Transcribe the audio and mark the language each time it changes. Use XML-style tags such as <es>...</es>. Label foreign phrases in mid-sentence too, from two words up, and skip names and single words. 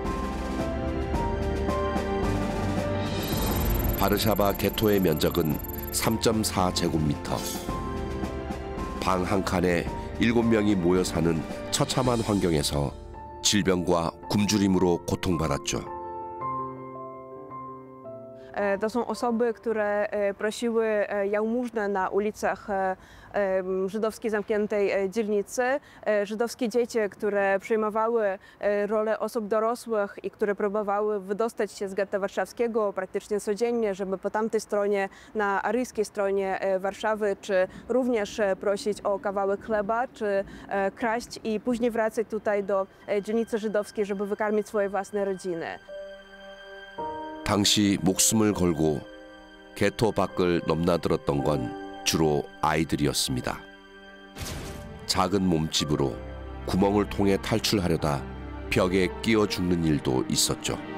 <ko>바르샤바 게토의 면적은 3.4제곱미터. 방 한 칸에 7명이 모여 사는 처참한 환경에서 질병과 굶주림으로 고통받았죠.</ko> <pl>To są osoby, które prosiły jałmużnę na ulicach żydowskiej zamkniętej dzielnicy. Żydowskie dzieci, które przejmowały rolę osób dorosłych i które próbowały wydostać się z getta warszawskiego praktycznie codziennie, żeby po tamtej stronie, na aryjskiej stronie Warszawy, czy również prosić o kawałek chleba, czy kraść i później wracać tutaj do dzielnicy żydowskiej, żeby wykarmić swoje własne rodziny.</pl> <ko>당시 목숨을 걸고 개토 밖을 넘나들었던 건 주로 아이들이었습니다. 작은 몸집으로 구멍을 통해 탈출하려다 벽에 끼어 죽는 일도 있었죠.</ko>